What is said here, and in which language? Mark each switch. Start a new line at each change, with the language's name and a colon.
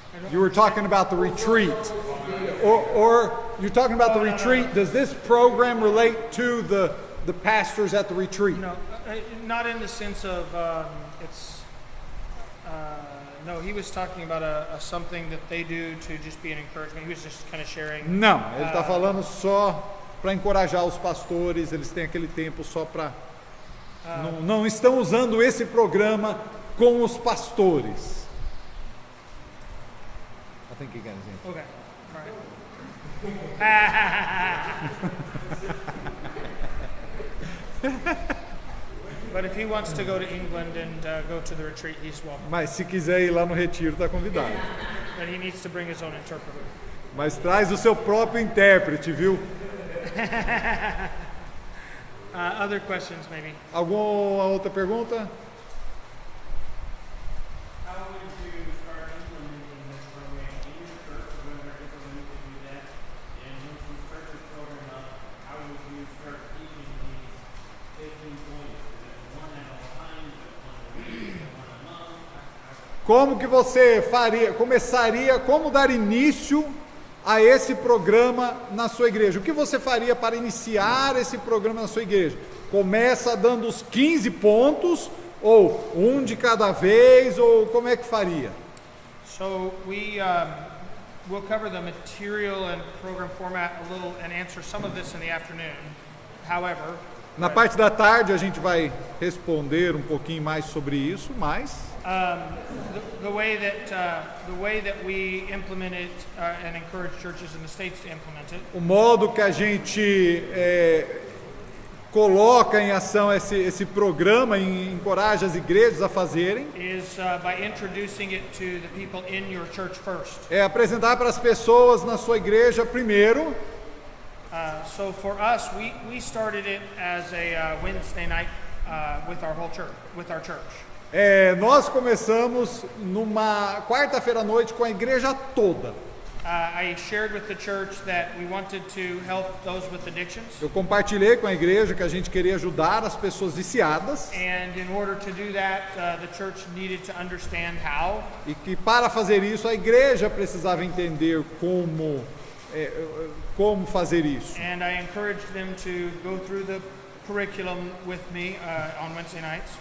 English: You were talking about the retreat, or you're talking about the retreat. Does this program relate to the pastors at the retreat? No, not in the sense of it's. No, he was talking about a something that they do to just be an encouragement. He was just kind of sharing.
Portuguese: Não, ele está falando só para encorajar os pastores. Eles têm aquele tempo só para. Não estão usando esse programa com os pastores.
English: I think you got his answer. Okay, all right. But if he wants to go to England and go to the retreat, he's welcome.
Portuguese: Mas se quiser ir lá no retiro, está convidado.
English: But he needs to bring his own interpreter.
Portuguese: Mas traz o seu próprio intérprete, viu?
English: Other questions, maybe?
Portuguese: Alguma outra pergunta?
English: How would you start implementing this program in your church, when they're implementing to do that? And once you start this program up, how would you start teaching these 15 points? Is it one at a time? Is it one a week? Is it one a month?
Portuguese: Como que você começaria, como dar início a esse programa na sua igreja? O que você faria para iniciar esse programa na sua igreja? Começa dando os 15 pontos, ou um de cada vez, ou como é que faria?
English: So we'll cover the material and program format a little and answer some of this in the afternoon. However,
Portuguese: Na parte da tarde a gente vai responder um pouquinho mais sobre isso, mas
English: the way that we implement it and encourage churches in the States to implement it
Portuguese: o modo que a gente coloca em ação esse programa e encoraja as igrejas a fazerem
English: is by introducing it to the people in your church first.
Portuguese: é apresentar para as pessoas na sua igreja primeiro.
English: So for us, we started it as a Wednesday night with our whole church, with our church.
Portuguese: Nós começamos numa quarta-feira à noite com a igreja toda.
English: I shared with the church that we wanted to help those with addictions.
Portuguese: Eu compartilhei com a igreja que a gente queria ajudar as pessoas viciadas
English: And in order to do that, the church needed to understand how.
Portuguese: e que para fazer isso a igreja precisava entender como fazer isso.
English: And I encouraged them to go through the curriculum with me on Wednesday nights.